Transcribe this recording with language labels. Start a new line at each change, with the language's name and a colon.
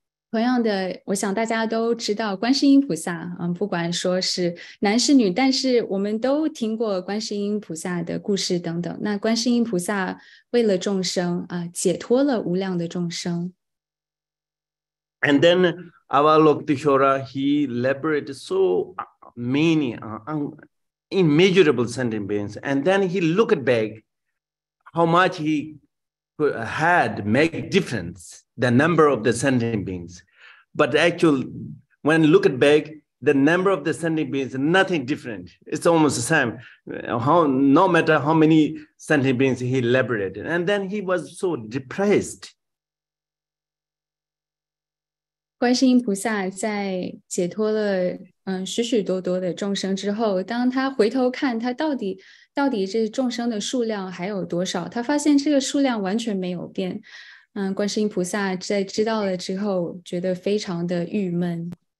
Chinese: 同样的，我想大家都知道观世音菩萨，不管说是男是女，但是我们都听过观世音菩萨的故事等等。那观世音菩萨为了众生解脱了无量的众生。
English: And then Avalokiteshvara, he liberated so many immeasurable sentient beings. And then he looked back how much he had made difference, the number of the sentient beings. But actually, when look at back, the number of the sentient beings is nothing different. It's almost the same. No matter how many sentient beings he liberated. And then he was so depressed.
Chinese: 观世音菩萨在解脱了许许多多的众生之后，当他回头看他到底这众生的数量还有多少，他发现这个数量完全没有变。观世音菩萨在知道了之后，觉得非常的郁闷。